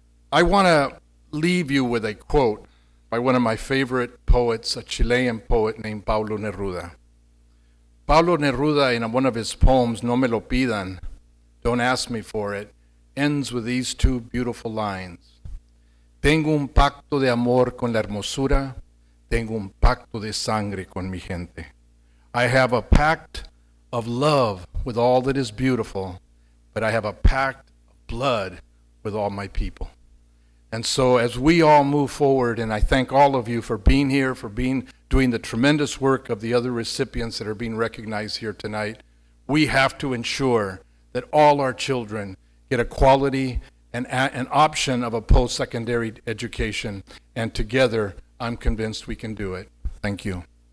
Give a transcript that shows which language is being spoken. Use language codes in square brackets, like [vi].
[en] I want to leave you with a quote by one of my favorite poets, a Chilean poet named Pablo Neruda. Pablo Neruda, in one of his poems, No Me Lo Pidan, Don't Ask Me For It, ends with these 2 beautiful lines. [es] Tengo un pacto de amor con la hermosura, tengo un pacto de sangre con mi gente. [en] I have a pact of love with all that is beautiful, but I have a pact of blood with all my people. And so as we all move forward, and I thank all of you for being here, for doing the tremendous work of the other recipients that are being recognized here tonight, we have to ensure that all our children get a quality and an option of a post-secondary education, and together I'm convinced we can do it. Thank you.